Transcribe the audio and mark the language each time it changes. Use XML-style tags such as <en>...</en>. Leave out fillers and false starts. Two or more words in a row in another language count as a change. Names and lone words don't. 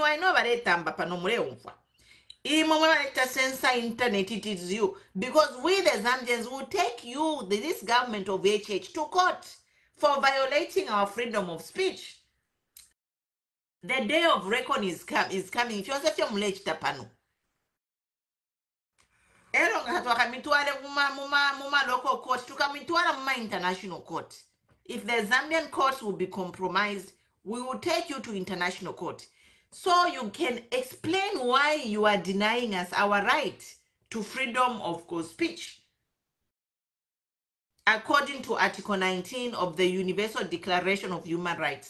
<en>I know censor internet, it is you. Because we the Zambians will take you, this government of HH, to court for violating our freedom of speech. The day of reckoning is coming. If you want to</en> <bem>ero nga twakamitwale muma</bem> <en>local court</en> <bem>tukamitwala muma</bem> <en>international court. If the Zambian courts will be compromised, we will take you to international court so you can explain why you are denying us our right to freedom of speech according to Article 19 of the Universal Declaration of Human Rights.</en>